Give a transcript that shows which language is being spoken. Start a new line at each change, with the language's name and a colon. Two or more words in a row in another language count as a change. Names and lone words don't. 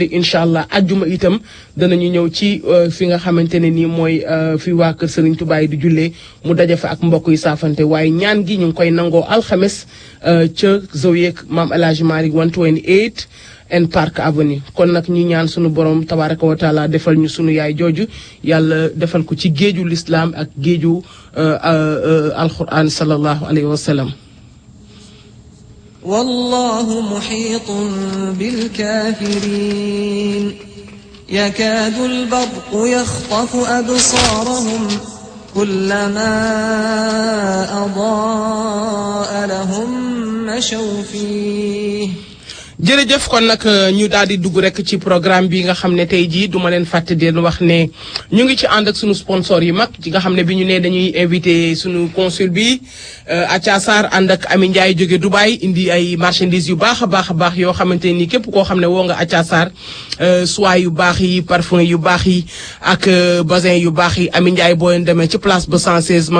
Arabic: إن شاء الله
Wolof: ajjuma itam danañu ñëw ci fi nga xamante ne nii mooy fi waa kër Serigne Touba yi di jullee mu daje fa ak mbokk yi saafante waaye ñaan gi ñu ngi koy nangoo alxames ca zawiya Maam El Hadji Malick 128 and Park Avenue kon nag ñi ñaan sunu borom
Arabic: تبارك وتعالى
Wolof: defal ñu sunu yaay jooju yàlla defal ko ci géeju lislaam ak géeju alquran
Arabic: صلى الله عليه وسلم والله محيط بالكافرين يكاد البرق يخطف أبصارهم كلما أضاء لهم مشوا فيه
Wolof: jërëjëf kon nag ñu daal di dugg rek ci programme bi nga xam ne tey jii duma leen fàtte di leen wax ne ñu ngi ci ànd ak sunu sponsor yi mag ci nga xam ne bi ñu ne dañuy invité sunu consul bi Acha Sarr ànd ak Ami Ndiaye jóge Dubaï indi ay marchandises yu baax a baax yoo xamante ni képp koo xam ne woo nga Acha Sarr soie yu baax yi parfum yu baax yi ak basin yu baax yi Ami Ndiaye boo leen demee ci place ba 116 ma